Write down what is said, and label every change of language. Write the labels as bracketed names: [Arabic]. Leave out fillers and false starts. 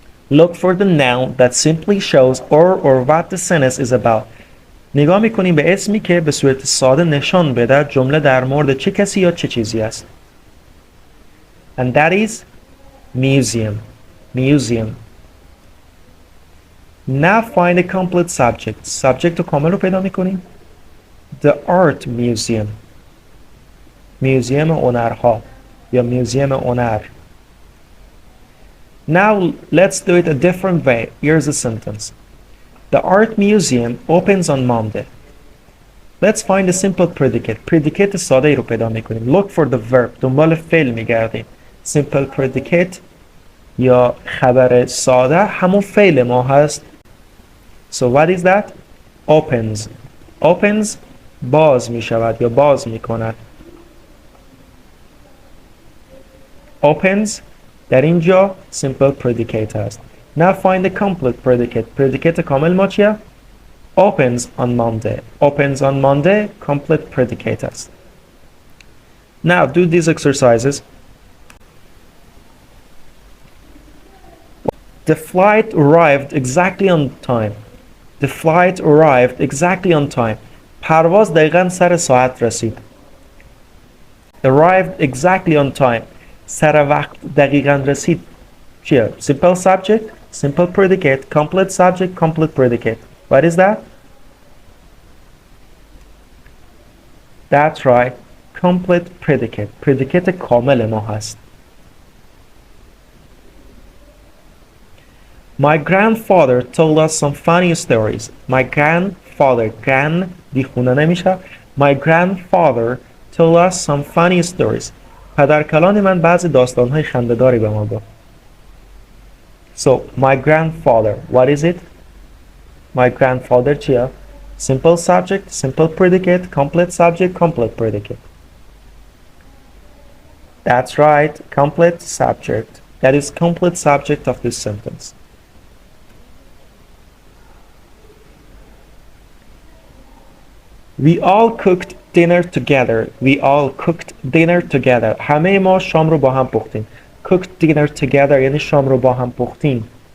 [English] Look for the noun that simply shows or what the sentence is about. [Persian] نگاه میکنیم به اسمی که به صورت ساده نشان بده جمله در مورد چه کسی یا چه چیزی است. [English] And that is museum. Museum. Now find a complete subject. [Persian] Subject رو کامل رو پیدا میکنیم. [English] The art museum. [Persian] میوزیم هنرها یا میوزیم هنر. [English] Now let's do it a different way. Here's a sentence. The art museum opens on Monday. Let's find a simple predicate. [Persian] Predicate ساده ای رو پیدا میکنیم. [English] Look for the verb. [Persian] دنبال فعل میگردیم. Simple predicate یا خبر ساده همون فعل ما هست. [English] So what is that? Opens. [Persian] Opens باز میشود یا باز میکند. Opens در اینجا simple predicate هست. [English] Now find the complete predicate. Predicate [Persian] کامل ما چیه؟ [English] Opens on Monday. Opens on Monday complete predicate هست. Now do these exercises. The flight arrived exactly on time. The flight arrived exactly on time. [Persian] پرواز دقیقاً سر ساعت رسید. [English] Arrived exactly on time. [Persian] سر وقت دقیقاً رسید. چیه؟ [English] Simple subject, simple predicate, complete subject, complete predicate. What is that? That's right. Complete predicate. [Persian] Predicate کامل ما هست. [English] My grandfather told us some funny stories. My grandfather. [Persian] Grand دیخونه نمیشه. [English] My grandfather told us some funny stories. [Persian] پدرکلان من بعضی داستان‌های خنده‌داری به ما گفت. [English] So, my grandfather. What is it? My grandfather چیه؟ Simple subject, simple predicate, complete subject, complete predicate. That's right, complete subject. That is complete subject of this sentence. We all cooked dinner together. We all cooked dinner together. [Persian] همه ما شام رو با هم پختیم. [English] Cooked dinner together [Persian] یعنی شام رو با هم پختیم.